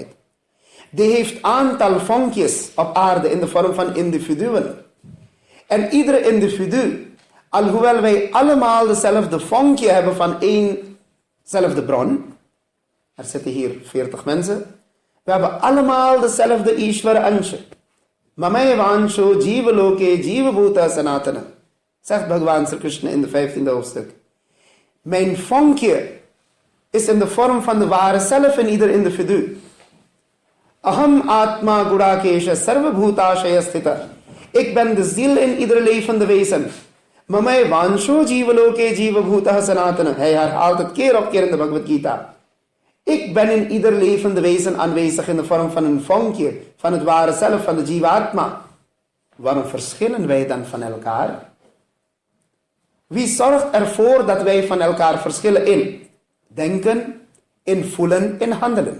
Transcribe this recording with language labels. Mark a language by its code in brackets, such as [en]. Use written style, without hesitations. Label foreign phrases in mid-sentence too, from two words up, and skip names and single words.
[nl] Die heeft aantal vonkjes op aarde in de vorm van individuen. En iedere individu, alhoewel wij allemaal dezelfde vonkje hebben van 1zelfde bron. Er zitten hier 40 mensen. We hebben allemaal dezelfde [sa] ईश्वर अंश. ममैव अंशो जीव लोके जीव भूतः सनातनः. [nl] Zegt Bhagwan Sri Krishna in de 15e hoofdstuk. Mijn vonkje is in de vorm van de ware zelf in ieder individu. [sa] अहम् आत्मा गुडाकेश सर्व भूताशय स्थितः. [nl] Ik ben de ziel in ieder levende wezen. [sa] ममय वांशो जीवलोके जीवभूतः सनातन. [nl] Hij herhaalt het keer op keer in de Bhagavad Gita. Ik ben in ieder levende wezen aanwezig in de vorm van een vonkje, van het ware zelf, van de Jivatma. Waarom verschillen wij dan van elkaar? Wie zorgt ervoor dat wij van elkaar verschillen in denken, in voelen, in handelen?